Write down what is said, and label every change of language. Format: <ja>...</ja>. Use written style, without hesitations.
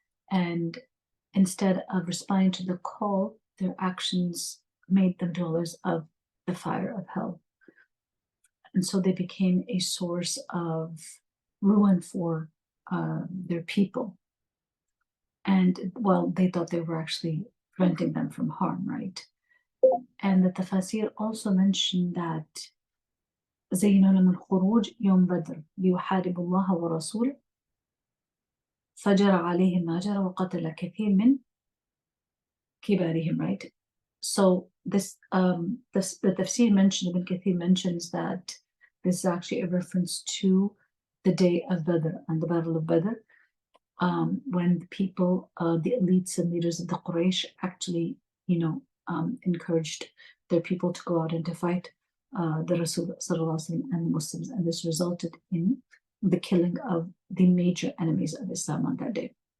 <en>And instead of responding to the call, their actions made them dwellers of the fire of hell. And so they became a source of ruin for their people. And well, they thought they were actually preventing them from harm, right? And the Tafsir also mentioned that</en> <ar>زين لهم الخروج يوم بدر ليحاربوا الله ورسوله فجر عليهم ما جرى وقتل كثير من كبارهم, right?</ar> <en>So this the Tafsir mentioned, Ibn Kathir mentions that this is actually a reference to the day of Badr and the Battle of Badr, when the people, the elites and leaders of the Quraysh actually, encouraged their people to go out and to fight the Rasul sallallahu alaihi wasallam and the Muslims, and this resulted in the killing of the major enemies of Islam on that day.</en>